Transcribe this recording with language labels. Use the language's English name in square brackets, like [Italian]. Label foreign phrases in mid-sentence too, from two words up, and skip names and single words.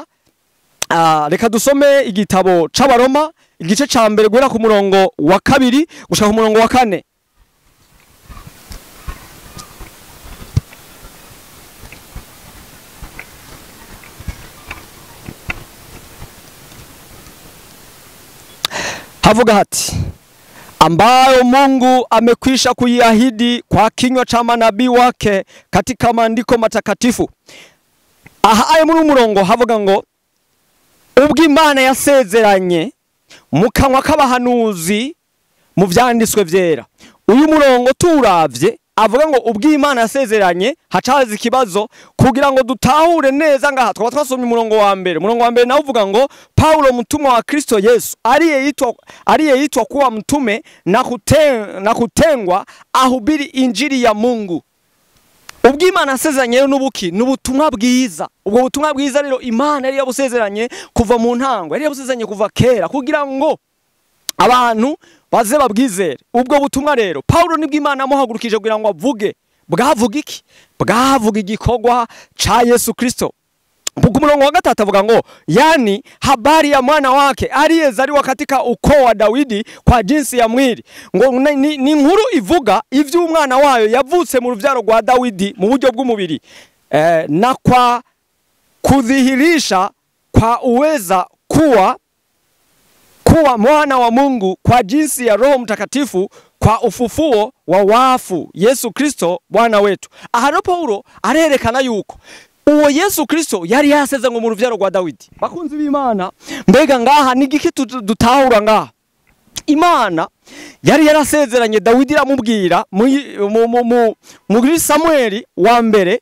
[Rundi] Reka dusome igitabo c'Abaroma igice ca mbere guhera ku murongo wa 2 gushaka ku murongo wa 4. Havuga hati, [Swahili] ambayo Mungu amekwisha kuiahidi kwa kinywa cha manabii wake katika maandiko matakatifu. [Rundi] Aha ayo muri umurongo havuga ngo ubwo Imana yasezeranye mu kanwa k'abahanuzi mu vyanditswe vyera. Uyu murongo turavye avuga ngo ubwo Imana yasezeranye, hacaza ikibazo kugira ngo dutahure neza ngaha. Twaba twasomye umurongo wa mbere. Umurongo wa mbere nawo uvuga ngo [Swahili] Paulo mtumwa wa Kristo Yesu aliyeitwa kuwa mtume na kutengwa ahubiri injili ya Mungu. [Rundi] Ubwo Imana yasezeranye n'ubuki n'ubutumwa bwiza. Ubwo butumwa bwiza rero Imana yari yabusezeranye kuva mu ntango, yari yabusezeranye kuva kera kugira ngo abantu baze babwizere. Ubwo butumwa rero Paulo nibwo Imana amuhagurukije kugira ngo avuge. Bwavuga iki? Bwavuga igikorwa ca Yesu Kristo. Ku murongo wa gatatu avuga ngo [Swahili] yani habari ya mwana wake aliyezaliwa katika ukoo wa Dawidi kwa jinsi ya mwili. [Rundi] Ngo ni inkuru ivuga ivy'umwana wayo yavutse mu ruvyaro rwa Dawidi mu buryo bw'umubiri, [Swahili] na kwa kudhihirisha kwa uweza kuwa mwana wa Mungu kwa jinsi ya Roho Mtakatifu kwa ufufuo wa wafu Yesu Kristo Bwana wetu. [Rundi] Aha Paulo arerekana yuko uwo Yesu Kristo yari yaseze ngo mu ruvyaro rwa Dawidi. Bakunzi b'Imana, mbega ngaha ni giki dutahura ngaha? Imana yari yarasezeranye Dawidi iramubwira muri Samueli wa mbere.